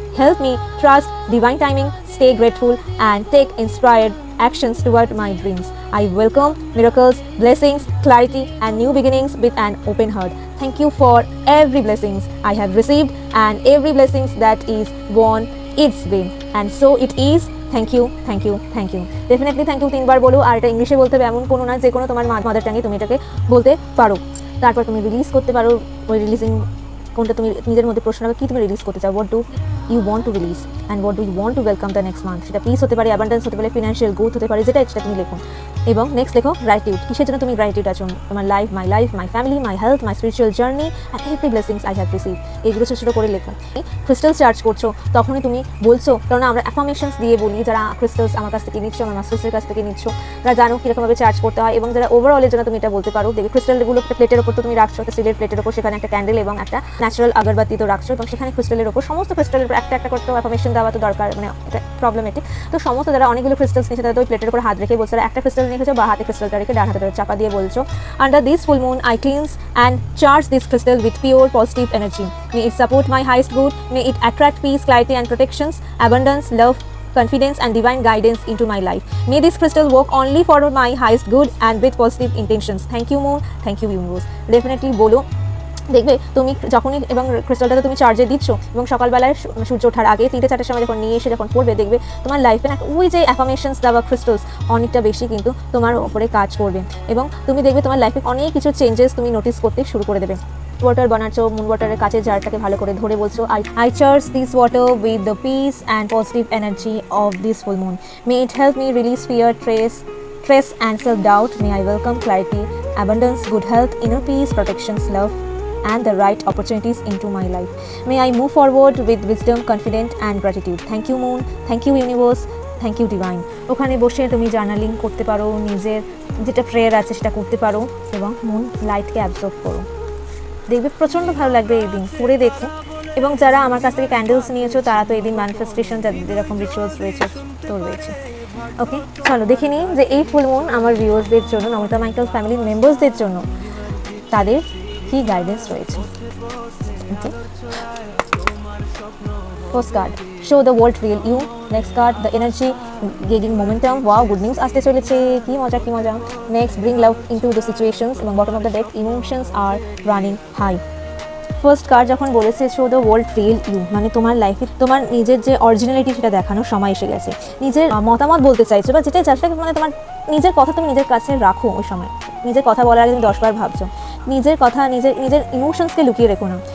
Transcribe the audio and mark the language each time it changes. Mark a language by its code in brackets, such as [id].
[en] Help me trust divine timing, stay grateful and take inspired actions toward my dreams. I welcome miracles, blessings, clarity and new beginnings with an open heart. Thank you for every blessings I have received and every blessings that is born its way. And so it is. Thank you, thank you, thank you. Definitely thank you [bn] 3বার বলো। আর এটা ইংলিশে বলতে হবে এমন কোনো না, যে কোনো তোমার মাদার টাঙ্গে তুমি এটাকে বলতে পারো। তারপর তুমি রিলিজ করতে পারো। ওই রিলিজিং কোনটা তুমি নিজের মধ্যে প্রশ্ন হবে, কী তুমি রিলিজ করতে চাও, [en] What do you want to release and what do you want to welcome the next month. [bn] সেটা পিস হতে পারে, অ্যাবান্ডেন্স হতে পারে, ফিনান্সিয়াল গ্রোথ হতে পারে, যেটা তুমি লেখো। এবং নেক্সট লেখো গ্র্যাটিটিউড। কিসের জন্য তুমি গ্র্যাটিটিউড আছো? [en] তোমার life, my family, my health, my spiritual journey and every blessings I have receive. [bn] এইগুলো ছোটো ছোটো করে লেখো। ক্রিস্টাল চার্জ করছো তখনই তুমি বলছো, কারণ আমরা অ্যাফার্মেশনস দিয়ে বলি, যারা ক্রিস্টালস আমার কাছ থেকে নিচ্ছ, আমার মাস্টার্সের কাছ থেকে নিচ্ছ, তারা জানো কীরকমভাবে চার্জ করতে হয়। এবং যারা ওভারঅলের জন্য তুমি এটা বলতে পারো, দেখবে ক্রিস্টালগুলো একটা প্লেটের ওপর তো তুমি রাখছো, একটা স্টিলের প্লেটের ওপর, সেখানে একটা ক্যান্ডেল এবং একটা ন্যাচারাল আগরবাতি তো রাখছো, এবং সেখানে ক্রিস্টালের ওপর সমস্ত ক্রিস্টালের উপর একটা একটা করতে অ্যাফার্মেশন দেওয়া তো দরকার, মানে এটা প্রবলেমেটিক। তো সমস্ত যারা অনেকগুলো ক্রিস্টালস নিয়েছে তারা তো ওই প্লেটের উপর হাত রেখে বলছে, একটা ক্রিস্টাল রেখেছো বা হাতে ক্রিস্টালটা রেখে ডান হাতে চাপা দিয়ে বলছো, [en] Under this full moon I cleanse and charge this crystal with pure positive energy. May it support my highest good, may it attract peace, clarity and protections, abundance, love confidence and divine guidance into my life. May this crystal work only for my highest good and with positive intentions. Thank you moon, thank you universe. [bn] Definitely বলো, দেখবে তুমি যখনই এবং ক্রিস্টালটাতে তুমি চার্জে দিচ্ছ এবং সকালবেলায় সূর্য ওঠার আগে 3-4টের সময় যখন নিয়ে এসে যখন পড়বে, দেখবে তোমার লাইফে না ওই যে অ্যাফার্মেশনস দেওয়া ক্রিস্টালস অনেকটা বেশি কিন্তু তোমার ওপরে কাজ করবে এবং তুমি দেখবে তোমার লাইফে অনেক কিছু চেঞ্জেস তুমি নোটিস করতে শুরু করে দেবে। ওয়াটার বানাচ্ছো, মুন ওয়াটারের কাছে জারটাকে ভালো করে ধরে বলছো, [en] I charge this water with the peace and positive energy of this full moon. May it help me release fear, stress and self-doubt. May I welcome clarity, abundance, good health, inner peace, protections, love and the right opportunities into my life. May I move forward with wisdom, confidence and gratitude. Thank you moon, thank you universe, thank you divine. [bn] ওখানে বসে তুমি journaling করতে পারো, নিজের যেটা prayer আছে সেটা করতে পারো এবং মুন লাইটকে অ্যাবজর্ব করো, দেখবে প্রচণ্ড ভালো লাগবে। এই দিন করে দেখো। এবং যারা আমার কাছ থেকে ক্যান্ডেলস নিয়েছো তারা তো এই দিন ম্যানিফেস্টেশন যাদের যেরকম রিচুয়ালস রয়েছে তো রয়েছে। ওকে, চলো দেখে নিই যে এই ফুল মুন আমার ভিউয়ার্সদের জন্য, নমিতা মাইকেল ফ্যামিলির মেম্বার্সদের জন্য তাদের কি গাইডেন্স রয়েছে। [en] Okay, first card, show the world real you. Next card, the energy gaining momentum. [bn] Wow, [en] good news [bn] আসতে চলেছে, কি মজা কি মজা। [en] Next, bring love into the situations. [bn] এবং [en] bottom of the deck, emotions are running high. [bn] First card যখন বলেছে [en] show the world real you, [bn] মানে তোমার লাইফে তোমার নিজের যে অরিজিনালিটি সেটা দেখানোর সময় এসে গেছে। নিজের মতামত বলতে চাইছো বা যেটাই চাইছো, মানে তোমার নিজের কথা তুমি নিজের কাছে রাখো। ওই সময় নিজের কথা বলার আগে তুমি 10বার ভাবছো, নিজের কথা নিজের ইমোশনসকে লুকিয়ে রেখো না।